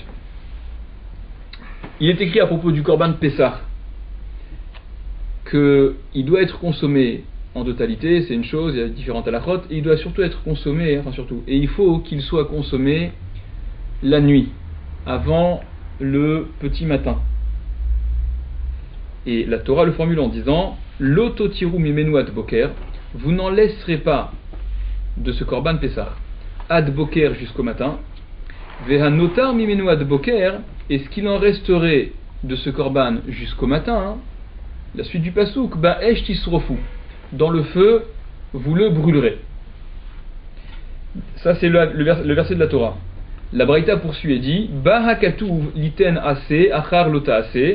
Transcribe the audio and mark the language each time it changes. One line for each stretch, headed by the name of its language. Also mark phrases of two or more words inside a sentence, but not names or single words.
French: Il est écrit à propos du Korban Pessah qu'il doit être consommé en totalité, c'est une chose, il y a différentes halachot, et il doit surtout être consommé, et il faut qu'il soit consommé la nuit, avant le petit matin. Et la Torah le formule en disant
Hebrew: לא תותירו ממנו עד בוקר,
French: vous n'en laisserez pas de ce korban Pessah
Hebrew: עד בוקר
French: jusqu'au matin,
Hebrew: והנותר ממנו עד בוקר,
French: et ce qu'il en resterait de ce korban jusqu'au matin, la suite du pasouk,
Hebrew: באש תשרופו,
French: dans le feu vous le brûlerez. Ça c'est le verset de la Torah. La Braïta poursuit et dit
Hebrew: בא הכתוב ליתן עשה אחר לא תעשה.